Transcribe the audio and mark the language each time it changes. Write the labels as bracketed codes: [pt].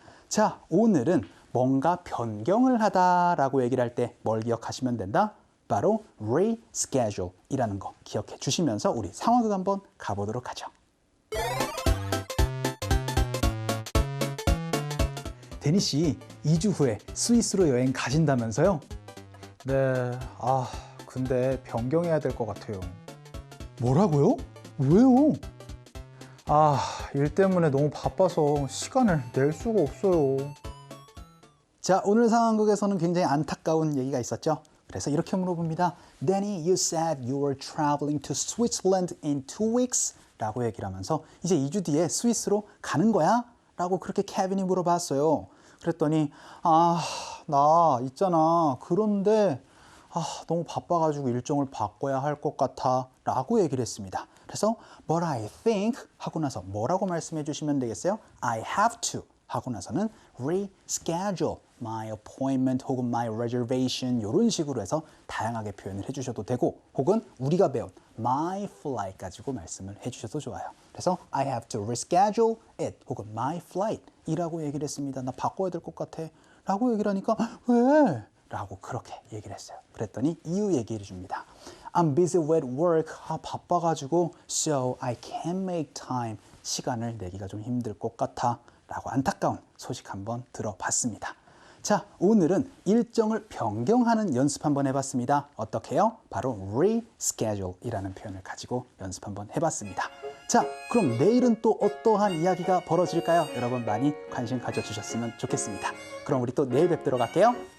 [ko] 자, 오늘은 뭔가 변경을 하다라고 얘기를 할 때 뭘 기억하시면 된다? 바로 reschedule 이라는 거 기억해 주시면서 우리 상황극 한번 가보도록 하죠. 데니 씨, 2주 후에 스위스로 여행 가신다면서요? 네, 근데 변경해야 될 것 같아요. 뭐라고요? 왜요? 일 때문에 너무 바빠서 시간을 낼 수가 없어요. 자, 오늘 상황극에서는 굉장히 안타까운 얘기가 있었죠. 그래서 이렇게 물어봅니다. [en] Danny, you said you were traveling to Switzerland in 2 weeks? [ko] 라고 얘기를 하면서 이제 2주 뒤에 스위스로 가는 거야? 라고 그렇게 케빈이 물어봤어요. 그랬더니 나 있잖아. 그런데 너무 바빠가지고 일정을 바꿔야 할 것 같아 라고 얘기를 했습니다. 그래서 [en] But I think [ko] 하고 나서 뭐라고 말씀해 주시면 되겠어요? [en] I have to [ko] 하고 나서는 [en] reschedule my appointment [ko] 혹은 [en] my reservation [ko] 이런 식으로 해서 다양하게 표현을 해주셔도 되고 혹은 우리가 배운 my flight 가지고 말씀을 해주셔도 좋아요. [en] 그래서 I have to reschedule it 혹은 my flight [ko] 이라고 얘기를 했습니다. 나 바꿔야 될 것 같아 라고 얘기를 하니까 왜? 라고 그렇게 얘기를 했어요. 그랬더니 이유 얘기를 해줍니다. [en] I'm busy with work. [ko] 바빠가지고 [en] so I can't make time. [ko] 시간을 내기가 좀 힘들 것 같아 라고 안타까운 소식 한번 들어봤습니다. 자, 오늘은 일정을 변경하는 연습 한번 해봤습니다. 어떻게 해요? 바로 reschedule 이라는 표현을 가지고 연습 한번 해봤습니다. 자, 그럼 내일은 또 어떠한 이야기가 벌어질까요? 여러분 많이 관심 가져주셨으면 좋겠습니다. 그럼 우리 또 내일 뵙도록 할게요.